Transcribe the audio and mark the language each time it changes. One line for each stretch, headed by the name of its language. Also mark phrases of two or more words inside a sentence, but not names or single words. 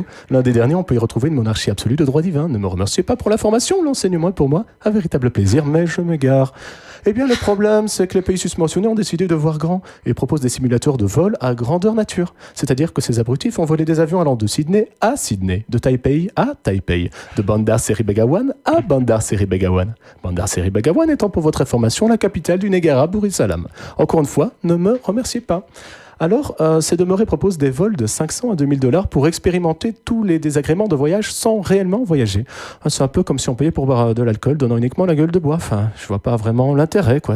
French: L'un des derniers, on peut y retrouver une monarchie absolue de droit divin. Ne me remerciez pas pour la formation, l'enseignement est pour moi un véritable plaisir, mais je m'égare. Eh bien, le problème, c'est que les pays susmentionnés ont décidé de voir grand et proposent des simulateurs de vol à grandeur nature. C'est-à-dire que ces abrutis font voler des avions allant de Sydney à Sydney, de Taipei à Taipei, de Bandar Seri Begawan à Bandar Seri Begawan. Bandar Seri Begawan étant pour votre information la capitale du Negara Darussalam. Encore une fois, ne me remerciez pas. Alors, ces demeurés proposent des vols de 500 à 2000 $ pour expérimenter tous les désagréments de voyage sans réellement voyager. C'est un peu comme si on payait pour boire de l'alcool donnant uniquement la gueule de bois. Enfin, je vois pas vraiment l'intérêt, quoi.